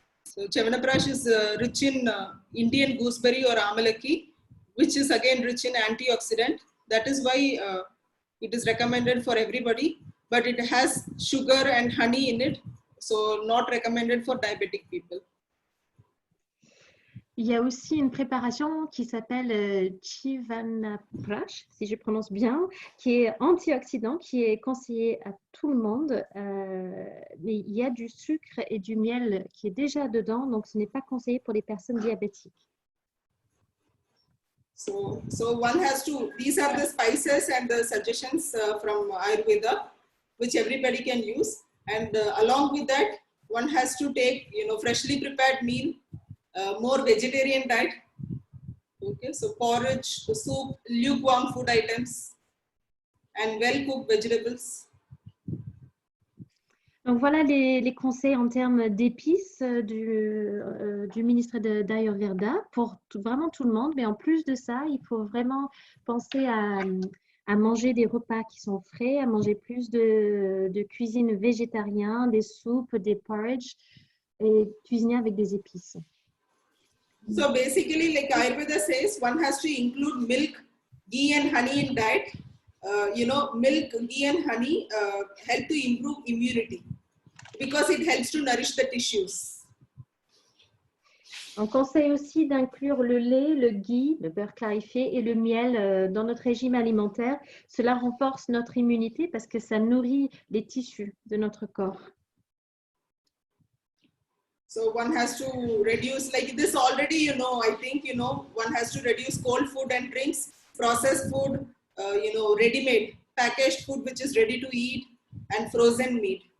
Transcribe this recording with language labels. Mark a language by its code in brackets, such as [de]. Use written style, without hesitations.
[en] So Chyawanprash is rich in Indian gooseberry or amalaki, which is again rich in antioxidant. That is why it is recommended for everybody, but it has sugar and honey in it, so not recommended for diabetic people. [fr] Il y a aussi une préparation qui s'appelle Chyawanprash, si je prononce bien, qui est antioxydant, qui est conseillé à tout le monde. Mais il y a du sucre et du miel qui est déjà dedans, donc ce n'est pas conseillé pour les personnes diabétiques. [en] So one has to, these are the spices and the suggestions from Ayurveda, which everybody can use. And along with that, one has to take, freshly prepared meal, more vegetarian diet. Okay, so porridge, soup, lukewarm food items, and well-cooked vegetables. [fr] Donc voilà les conseils en termes d'épices du ministre d'Ayurveda pour vraiment tout le monde. Mais en plus de ça, il faut vraiment penser à manger des repas qui sont frais, à manger plus de cuisine végétarienne, des soupes, des porridge et cuisiner avec des épices. [en] So basically, like Ayurveda says, one has to include milk, ghee and honey in diet. Milk, ghee and honey help to improve immunity because it helps to nourish the tissues. [fr] On conseille aussi d'inclure le lait, le ghee, le beurre clarifié et le miel dans notre régime alimentaire. Cela renforce notre immunité parce que ça nourrit les tissus de notre corps. [en] So one has to reduce, like this already, I think, one has to reduce cold food and drinks, processed food, ready-made, packaged food which is ready to eat, and frozen meat.